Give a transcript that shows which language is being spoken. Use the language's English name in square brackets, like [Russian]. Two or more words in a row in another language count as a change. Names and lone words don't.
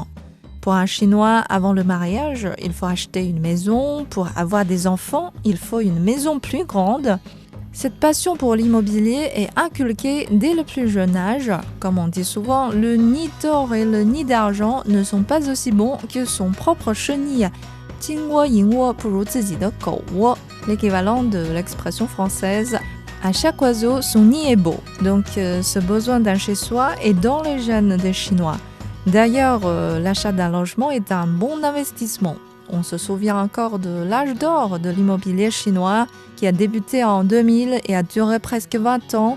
[French] Pour un Chinois, avant le mariage, il faut acheter une maison. Pour avoir des enfants, il faut une maison plus grande. Cette passion pour l'immobilier est inculquée dès le plus jeune âge. Comme on dit souvent, le nid d'or et le nid d'argent ne sont pas aussi bons que son propre chenil. [Chinese] 金窝银窝不如自己的狗窝, [French] l'équivalent de l'expression française. À chaque oiseau, son nid est beau. Donc, ce besoin d'un chez-soi est dans les gènes des Chinois. D'ailleurs, l'achat d'un logement est un bon investissement. On se souvient encore de l'âge d'or de l'immobilier chinois qui a débuté en 2000 et a duré presque 20 ans.